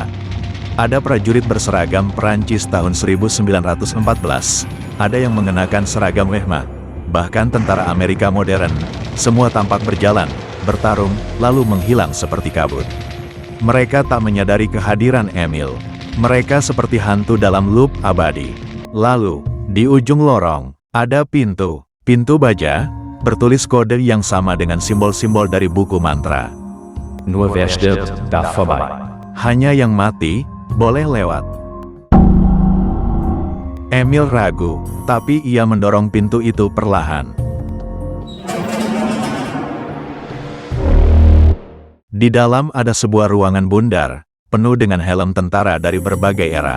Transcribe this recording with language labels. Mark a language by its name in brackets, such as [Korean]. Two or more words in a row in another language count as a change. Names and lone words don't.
[Indonesian] Ada prajurit berseragam Perancis tahun 1914, ada yang mengenakan seragam Wehrmacht, bahkan tentara Amerika modern, semua tampak berjalan, bertarung, lalu menghilang seperti kabut. Mereka tak menyadari kehadiran Emil. Mereka seperti hantu dalam loop abadi. Lalu, di ujung lorong, ada pintu baja, bertulis kode yang sama dengan simbol-simbol dari buku mantra. [German] Nur wer stirbt, darf vorbei. [Indonesian] Hanya yang mati, boleh lewat. Emil ragu, tapi ia mendorong pintu itu perlahan. Di dalam ada sebuah ruangan bundar, penuh dengan helm tentara dari berbagai era.